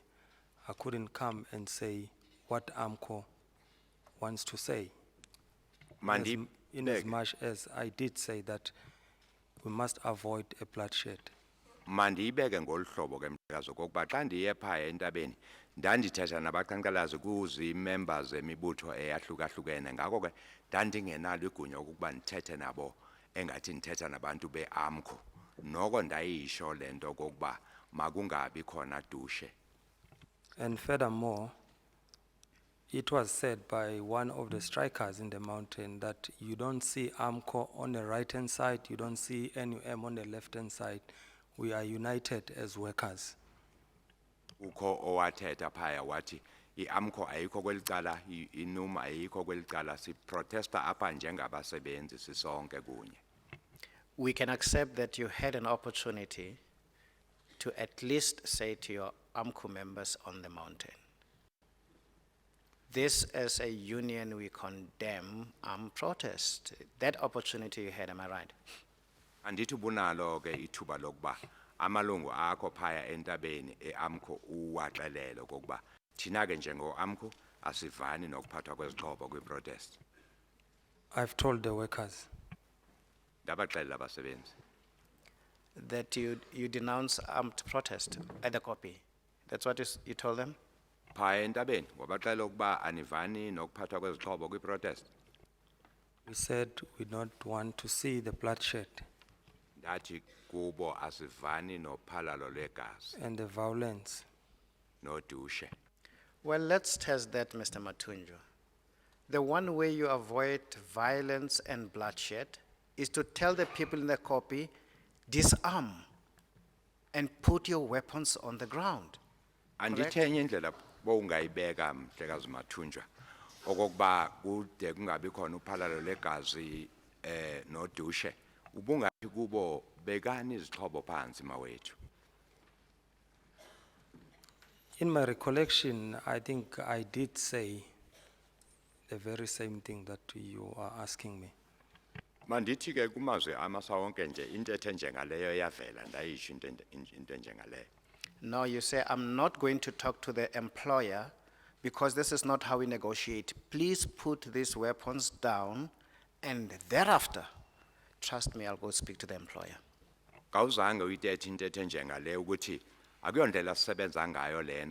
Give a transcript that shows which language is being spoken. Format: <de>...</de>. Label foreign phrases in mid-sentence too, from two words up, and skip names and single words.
<en>I couldn't come and say what AMCU wants to say. In as much as I did say that we must avoid a bloodshed.</en> <xh>Mandiyibeke ngolu hlobo ke mhlekazi kokuba xa ndiye phaya entabeni ndandithetha nabaqhankqalazi kuzi-members emibutho eyahlukahlukene ngako ke ndandingenalo igunya ukuba ndithethe nabo engathi ndithetha nabantu be-AMCU noko ndayisho le nto kokuba makungabi khona dushe.</xh> <en>And furthermore, it was said by one of the strikers in the mountain that you don't see AMCU on the right-hand side, you don't see NUM on the left-hand side. We are united as workers.</en> <xh>Ukho owathetha phaya wathi i-AMCU ayikho kwelicala, i-NUM ayikho kwelicala, siprotesta apha njengabasebenzi sisonke kunye.</xh> <en>We can accept that you had an opportunity to at least say to your AMCU members on the mountain, this as a union we condemn armed protest. That opportunity you had, am I right?</en> <xh>Andithi bunalo ke ithuba lokuba amalungu akho phaya entabeni eAMCU uwaxelele okokuba thina ke njengo-AMCU asivani nokuphathwa kwezixhobo kwi-protest.</xh> <en>I've told the workers.</en> <xh>Ndabaxelela abasebenzi.</xh> <en>that you denounce armed protest at the copy. That's what you told them?</en> <xh>Phaya entabeni wabaxelela ukuba anivani nokuphathwa kwezixhobo kwi-protest.</xh> <en>We said we don't want to see the bloodshed</en> <xh>Ndathi kubo asivani nophalalo lwegazi</xh> <en>and the violence.</en> <xh>nodushe.</xh> <en>Well, let's test that, Mr. Mathunjwa. The one way you avoid violence and bloodshed is to tell the people in the copy, disarm and put your weapons on the ground.</en> <xh>Andithe enye indlela bowungayibeka Mhlekazi Mathunjwa okokuba kude kungabi khona uphalalo legazi nodushe ubungathi kubo bekani izixhobo phansi mawethu.</xh> <en>In my recollection, I think I did say the very same thing that you are asking me.</en> <xh>Mandithi ke kumazwe amasawonke nje into ethe njengaleyo yavela ndayisho into njengaleyo.</xh> <en>Now you say, I'm not going to talk to the employer because this is not how we negotiate. Please put these weapons down and thereafter, trust me, I'll go speak to the employer.</en> <xh>Kawuzange uyithethe into ethe njengaleyo ukuthi akuyondlela sisebenza ngayo lena.</xh>